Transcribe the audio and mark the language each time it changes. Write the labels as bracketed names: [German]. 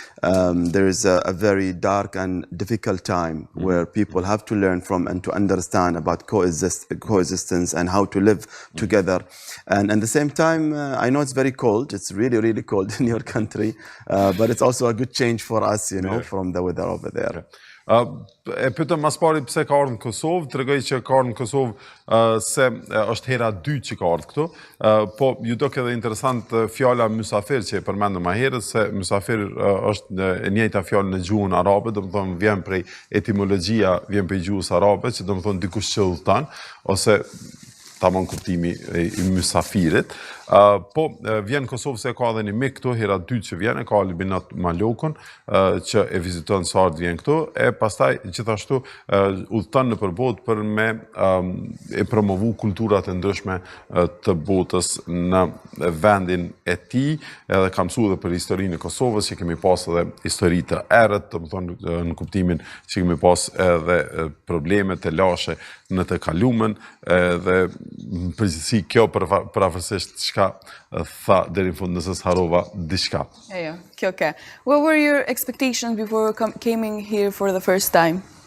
[English] There is a very dark and difficult time where people have to learn from and to understand about coexistence and how to live together. And at the same time, I know it's very cold. It's really, really cold in your country. But it's also a good change for us, from the weather over there. [Albanian] E pyetëm mas pari pse ka ardhur në Kosovë, tregoj që ka ardhur në Kosovë se është hera 2 që ka ardhur këtu, po ju duk edhe interesant fjala mysafir që e përmendëm më herët, se mysafir është e njëjta fjalë në gjuhën arabe, domethënë vjen prej etimologjia, vjen prej gjuhës arabe, që domethënë dikush që udhton ose tamam kuptimi i mysafirit. Po vjen Kosovë se ka edhe një mik këtu, hera 2 që vjen, ka Albinat Malokun, që e viziton sa ardh vjen këtu, e pastaj gjithashtu udhton nëpër botë për me e promovu kulturat e ndryshme të botës në vendin e tij, edhe ka mësuar edhe për historinë e Kosovës, që kemi pas edhe histori të errët, domethënë në kuptimin që kemi pas edhe probleme të lashe në të kalumen, dhe në përgjithësi kjo përafërsisht çka tha deri në fund nëse harova diçka. Kjo ke. [English] What were your expectations before coming here for the first time?